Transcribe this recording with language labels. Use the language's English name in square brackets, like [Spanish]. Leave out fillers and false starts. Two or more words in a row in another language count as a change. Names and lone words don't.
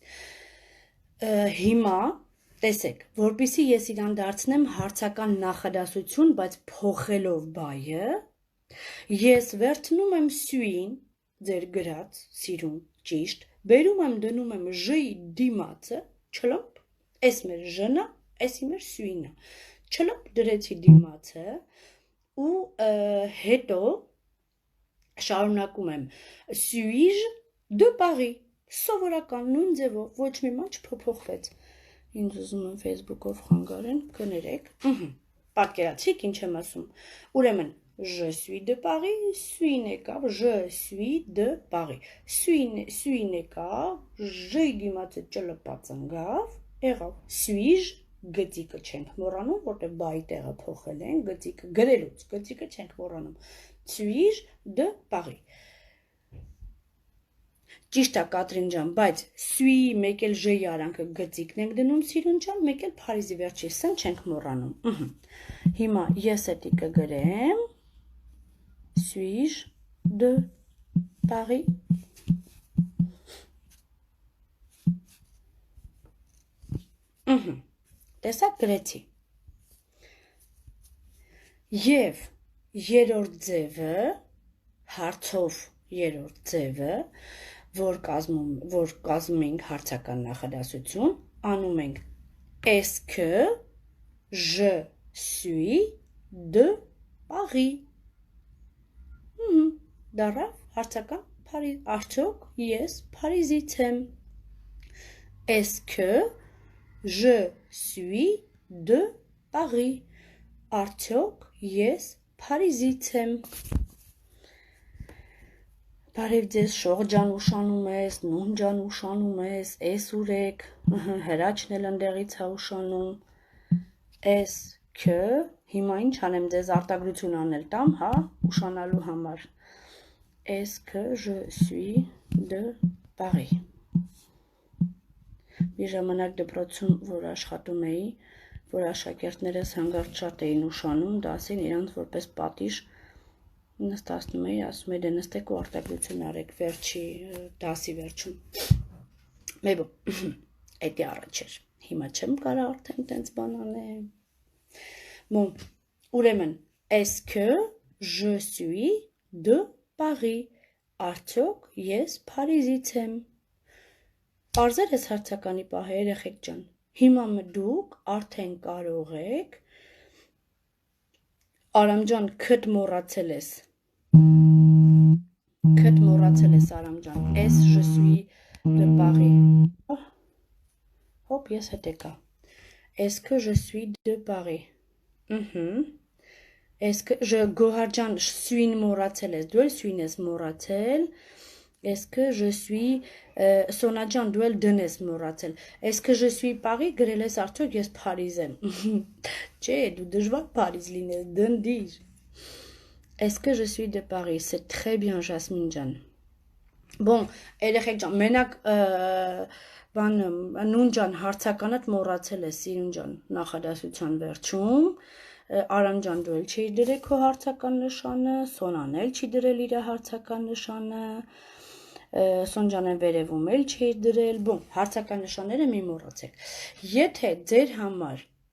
[Armenian] Հիմա տեսեք, որպեսզի ես իրան դարձնեմ հարցական նախադասություն, բայց փոխելով բայը, ես վերցնում եմ սյուին, ձեր գրած, սիրուն, ճիշտ, բերում եմ դնում եմ ժ-ի դիմացը, չլոպ, էս մեր ժ-նա, էսի մեր սյուինը, չլոպ դրեցի դիմացը ու հետո շարունակում եմ [French] suis de Paris, [Armenian] սովորական նույն ձևով, ոչ մի բան չփոփոխվեց։ Ինձ ուզում եմ Facebook-ով խանգարեն, կներեք։ Պատկերացիք ինչ եմ ասում։ Ուրեմն [French] je suis de Paris, [Armenian] suis-ն եկավ, [French] je suis de Paris։ [Armenian] Suis-ն եկավ, j-ի դիմացը ճլպած ընկավ, եղավ suis գծիկը չենք մոռանում, որտեղ բայի տեղը փոխել են, գծիկը գրելուց, գծիկը չենք մոռանում։ [French] Suis de Paris։ [Armenian] Ճիշտ է Կատրին ջան, բայց suis մեկ էլ j-ի արանքը գծիկն ենք դնում սիրուն ջան, մեկ էլ Փարիզի վերջի s-ն չենք մոռանում։ Հիմա ես էդի կգրեմ [French] suis de Paris։ [Armenian] Տեսակ գրեցի։ Եվ երրորդ ձևը, հարցով երրորդ ձևը, որ կազմում ենք հարցական նախադասություն, անում ենք [French] est-ce que je suis de Paris։ [Armenian] Դառավ հարցական արդյոք ես Փարիզից եմ։ [French] Est-ce que je suis de Paris։ [Armenian] Արդյոք ես Փարիզից եմ։ Բարև ձեզ շողջան ուշանում ես, նուն ջան ուշանում ես ուրեք, հրաչն էլ ընդեղից է ուշանում, [French] est-ce que, [Armenian] հիմա ինչ անեմ ձեզ արտագրություն անել տամ, հա, ուշանալու համար, [French] est-ce que je suis de Paris։ [Armenian] Մի ժամանակ դպրոցում, որ աշխատում էի, որ աշակերտներս հանգարտ շատ էին ուշանում, դասին իրանց որպես պատիժ նստացնում էի, ասում էի դե նստեք ու արտագրություն արեք վերջի դասի վերջում։ Մեբո, էդի առաջ էր, հիմա չեմ կարա արդեն տենց բան անեմ։ Bon, ուրեմն, [French] est-ce que je suis de Paris։ [Armenian] Արդյոք ես Փարիզից եմ։ Պարզեր ես հարցականի պահը երեխեք ջան։ Հիմա դուք արդեն կարող եք Արամ ջան, քդ մոռացել ես։ Քդ մոռացել ես Արամ ջան։ [French] Est je suis de Paris։ [Armenian] Հոպ, ես հետ եկա։ [French] Est-ce que je suis de Paris։ Est-ce que je [Armenian] Գոհար ջան, suis-ն մոռացել ես։ Դու էլ suis-ն ես մոռացել։ [French] Est-ce que je suis [Armenian] Սոնա ջան, դու էլ դն ես մոռացել։ [French] Est-ce que je suis Paris [Armenian] գրել ես արդյոք ես Փարիզ եմ։ Չէ, դու դժվար Փարիզ լինես, դնդիր։ [French] Est-ce que je suis de Paris, c'est très bien [Armenian] Jasmine ջան։ Bon, երեխեք ջան, մենակ բան նուն ջան հարցականդ մոռացել ես սիրուն ջան նախադասության վերջում։ Արամ ջան դու էլ չի դրել քո հարցական նշանը, Սոնան էլ չի դրել իր հարցական նշանը։ Սոնջանեն վերևում էլ չի դրել, բոն, հարցական նշանները մի մոռացեք։ Եթե ձեր համար,